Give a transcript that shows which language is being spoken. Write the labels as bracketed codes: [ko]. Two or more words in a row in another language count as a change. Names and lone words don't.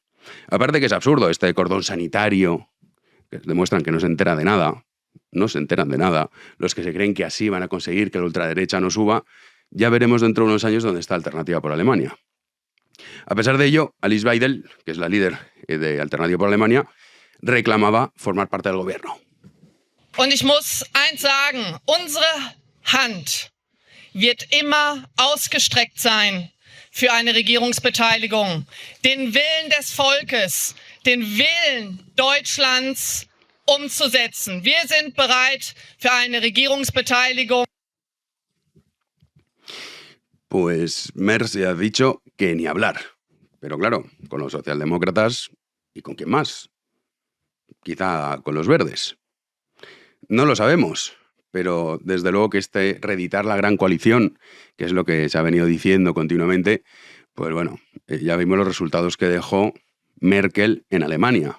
[es] Aparte que es absurdo este cordón sanitario, que demuestran que no se enteran de nada. Los que se creen que así van a conseguir que la ultraderecha no suba, ya veremos dentro de unos años dónde está Alternativa por Alemania. A pesar de ello, Alice Weidel, que es la líder de Alternativa por Alemania, reclamaba formar parte del gobierno. [de] Und ich muss eins sagen, unsere Hand wird immer ausgestreckt sein für eine Regierungsbeteiligung. Den Willen des Volkes, den Willen Deutschlands umzusetzen. Wir sind bereit für eine Regierungsbeteiligung. [es] Pues Merz ya ha dicho que ni hablar. Pero claro, con los socialdemócratas y con quién más. Quizá con los verdes. No lo sabemos, pero desde luego que reeditar la gran coalición, que es lo que se ha venido diciendo continuamente, pues bueno, ya vimos los resultados que dejó Merkel en Alemania.